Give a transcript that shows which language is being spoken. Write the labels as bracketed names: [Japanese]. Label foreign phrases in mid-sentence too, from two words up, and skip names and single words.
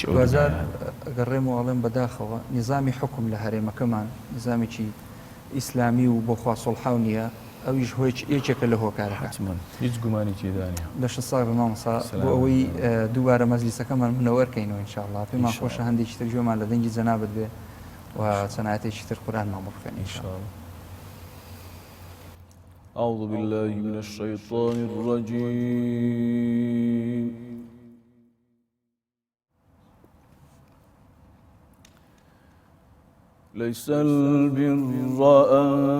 [Central Kurdish] گەڕێمەوەڵێم بەداخەوە نیزامی حکم لە هەرێمەکەمان نظامێکی ئیسلامی و بۆ خوا سڵحاو نییە ئەویش هۆی یەکێکە لە هۆکارەکە هیچ گومانی تێدانە لە ش ساڵ مامۆستا بۆ ئەوەی دووبارە مەجلیسەکەمان منەوەرکەینەوە ئینشاءالله پێمان خۆشە هەندێکی تر گوێمان لە دەنگی جەنابەت بێ و چەنایەتێکی تر قورئانمان بۆ بخوێنین ئینشاءالله. [Arabic] أعوذ بالله من الشيطان الرجيم ليس البر أن